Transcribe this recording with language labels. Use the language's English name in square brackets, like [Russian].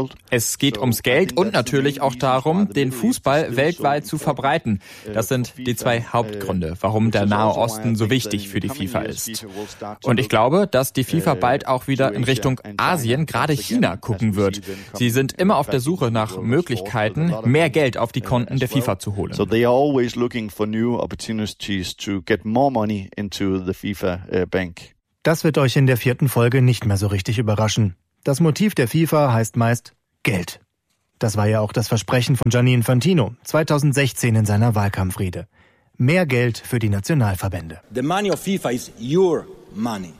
[German] Es geht ums Geld und natürlich auch darum, den Fußball weltweit zu verbreiten. Das sind die zwei Hauptgründe, warum der Nahe Osten so wichtig für die FIFA ist. Und ich glaube, dass die FIFA bald auch wieder in Richtung Asien, gerade China, gucken wird. Sie sind immer auf der Suche nach Möglichkeiten, mehr Geld auf die Konten der FIFA zu holen. [English] So they are always looking for new opportunities to get more money into the FIFA bank. [German] Das wird euch in der vierten Folge nicht mehr so richtig überraschen. Das Motiv der FIFA heißt meist Geld. Das war ja auch das Versprechen von Gianni Infantino 2016 in seiner Wahlkampfrede. Mehr Geld für die Nationalverbände. [English] The money of FIFA is your money.